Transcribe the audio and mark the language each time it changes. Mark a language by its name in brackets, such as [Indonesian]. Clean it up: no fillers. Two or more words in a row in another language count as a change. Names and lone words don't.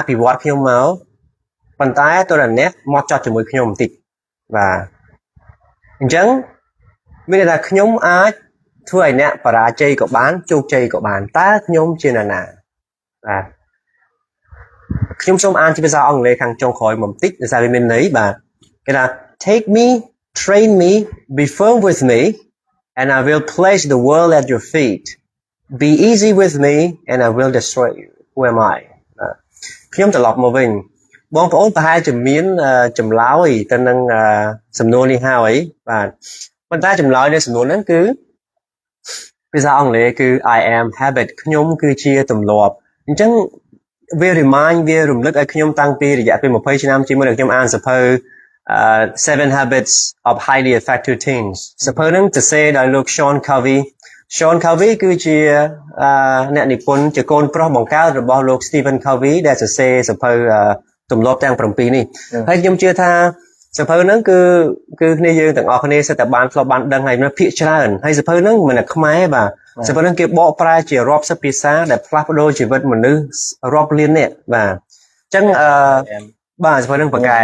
[Khmer] ភិវឌ្ឍខ្ញុំមកប៉ុន្តែតើអ្នកមកចត់ជាមួយខ្ញុំបន្តិចបាទអញ្ចឹងមានន័យថាខ្ញុំអាចធ្វើឲ្យអ្នកបរាជ័យក៏បានជោគជ័យក៏បានតើខ្ញុំជា នរណាបាទខ្ញុំសូមអានជាភាសាអង់គ្លេសខាងចុងក្រោយមកបន្តិចដោយសារវាមានន័យបាទគេថា [English] take me train me be firm with me and I will place the world at your feet be easy with me and I will destroy you who am I [Khmer] ខ្ញុំត្រឡប់មកវិញបងប្អូនប្រហែលជាមានចម្លើយទៅនឹងសំណួរនេះហើយបាទប៉ុន្តែចម្លើយនៃសំណួរហ្នឹងគឺភាសាអង់គ្លេសគឺ [English] I am habit [Khmer] ខ្ញុំគឺជាទម្លាប់អញ្ចឹងវារំលឹកឲ្យខ្ញុំតាំងពីរយៈពេល20ឆ្នាំជាមួយនឹងខ្ញុំអានសភៅ 7 Habits of Highly Effective Teens សភៅហ្នឹងសរសេរដោយលោក Sean Covey គឺជាអ្នកនិពន្ធជាកូនប្រុសបង្កើតរបស់លោក Stephen Covey ដែលសរសេរសភៅទម្លាប់ទាំង7នេះហើយខ្ញុំជឿថាសភៅហ្នឹងគឺគ្នាយើងទាំងអស់គ្នាសិតតែបានធ្លាប់បានដឹងហើយនៅភាគច្រើនហើយសភៅហ្នឹងមិនតែខ្មែរបាទសភៅហ្នឹងគេបកប្រែជារាប់សិបភាសាដែលផ្លាស់ប្ដូរជីវិតមនុស្សរាប់លាននាក់បាទអញ្ចឹងបាទសភៅហ្នឹងបកកែ